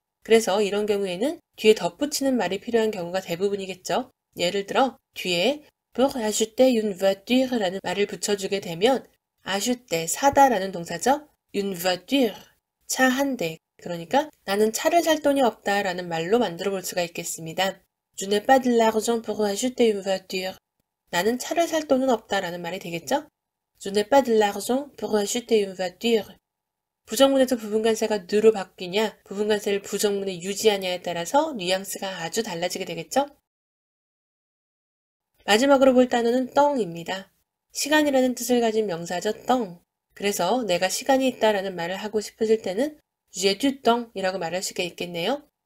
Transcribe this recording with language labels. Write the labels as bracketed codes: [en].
[ko] 그래서 이런 경우에는 뒤에 덧붙이는 말이 필요한 경우가 대부분이겠죠. 예를 들어 뒤에 [fr] pour acheter une voiture [ko] 라는 말을 붙여주게 되면 acheter, 사다라는 동사죠. une voiture, 차 한 대. 그러니까 나는 차를 살 돈이 없다라는 말로 만들어 볼 수가 있겠습니다. [fr] Je n'ai pas de l'argent pour acheter une voiture. [ko] 나는 차를 살 돈은 없다라는 말이 되겠죠? [fr] Je n'ai pas de l'argent pour acheter une voiture. [ko] 부정문에서 부분관사가 느로 바뀌냐, 부분관사를 부정문에 유지하냐에 따라서 뉘앙스가 아주 달라지게 되겠죠? 마지막으로 볼 단어는 떵입니다. 시간이라는 뜻을 가진 명사죠, 떵. 그래서 내가 시간이 있다라는 말을 하고 싶으실 때는 [fr] j'ai du temps [ko] 이라고 말할 수가 있겠네요.